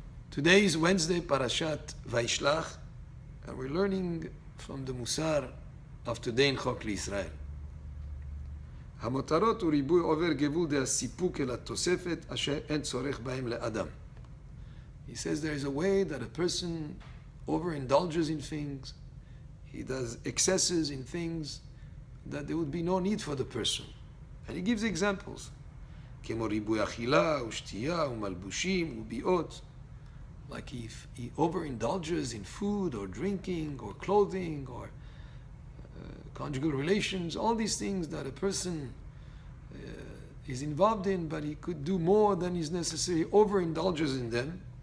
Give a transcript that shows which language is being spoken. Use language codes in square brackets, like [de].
[en] Today is Wednesday, Parashat Vayishlach, and we're learning from the Mussar of today in Chok L'Yisrael. [he] המותרות הוא ריבוי עובר גבול דה הסיפוק אל התוספת אשר אין צורך בהם לאדם. [en] He says there is a way that a person overindulges in things, he does excesses in things that there would be no need for the person. And he gives examples. [he] כמו ריבוי אכילה ושתייה ומלבושים וביאות. [en] Like if he overindulges in food or drinking or clothing or conjugal relations, all these things that a person is involved in, but he could do more than is necessary, overindulges in them.